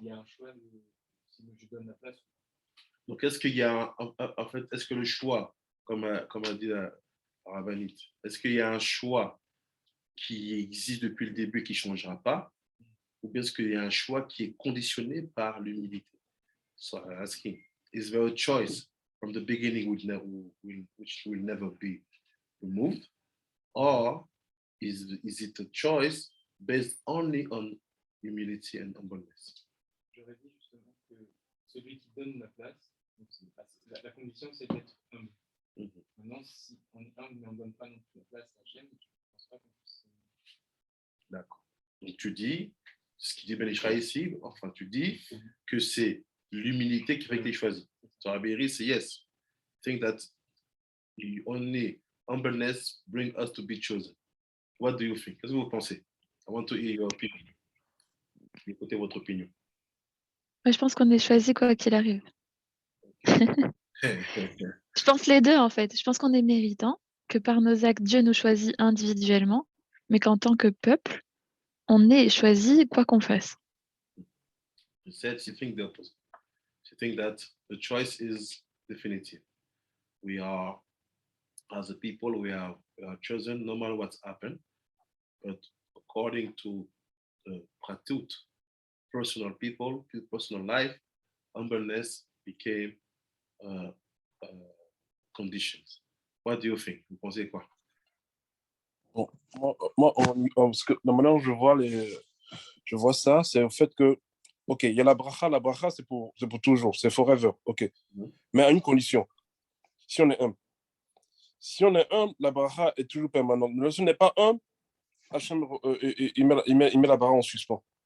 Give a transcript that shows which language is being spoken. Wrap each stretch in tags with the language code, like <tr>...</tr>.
<fr>Il y a un choix si je donne la place. Donc, est-ce qu'il y a en fait, est-ce que le choix, comme a dit la rabbinite, est-ce qu'il y a un choix qui existe depuis le début et qui ne changera pas? Ou bien est-ce qu'il y a un choix qui est conditionné par l'humilité?</fr> <en>So I'm asking, is there a choice from the beginning which will never be removed? Or is it a choice based only on humility and humbleness?</en> <fr>J'aurais dit justement que celui qui donne la place, la condition c'est d'être humble. Mm-hmm. Maintenant, si on est humble mais on ne donne pas non plus la place à Hachem, je ne pense pas qu'on puisse. D'accord. Donc tu dis, ce qui dit Ben Israël ici, enfin tu dis que c'est l'humilité qui fait que tu es choisi.</fr> <en>So Rabbi c'est yes. I think that only humbleness bring us to be chosen. What do you think?</en> <fr>Qu'est-ce que vous pensez?</fr> <en>I want to hear your opinion.</en> <fr>Écoutez votre opinion. Moi, je pense qu'on est choisi quoi qu'il arrive. Je pense les deux en fait. Je pense qu'on est méritant, que par nos actes, Dieu nous choisit individuellement, mais qu'en tant que peuple, on est choisi quoi qu'on fasse.</fr> <en>You said you think the opposite. You think that the choice is definitive. We are, as a people, we are chosen no matter what's happened, but according to the pratut, personal people, personal life, humbleness became conditions. What do you think?</en> <fr>Vous pensez quoi? Bon, moi parce que la manière dont je vois ça, c'est le fait que, ok, il y a la bracha c'est pour toujours, c'est forever, ok. Mais à une condition, si on est humble. Si on est humble, la bracha est toujours permanente. Mais si on n'est pas humble, Hachem, il met la bracha en suspens.</fr>